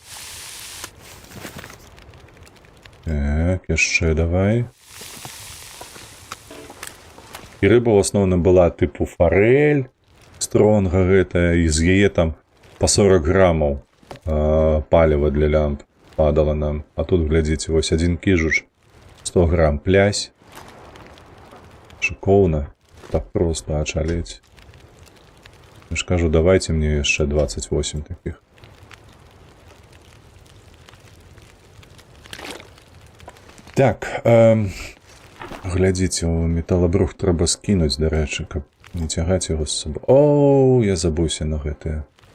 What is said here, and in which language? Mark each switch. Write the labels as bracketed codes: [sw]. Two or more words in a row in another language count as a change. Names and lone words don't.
[be] Так, яшчэ давай. І рыба ў асноўным была тыпу фарэль, стронга гэтая, і з яе там па 40 грамаў паліва для лямп падала нам. А тут, глядзіце, вось один кіжуч, 100 грам плясь. Шикоўна, так просто ачалець. Я ж кажу, давайте мне яшчэ 28 таких. Так, глядзіце, у металабрух трэба скінуць, дарэчы, каб не цягаць яго з сабой. Оу, я забыўся на гэтае.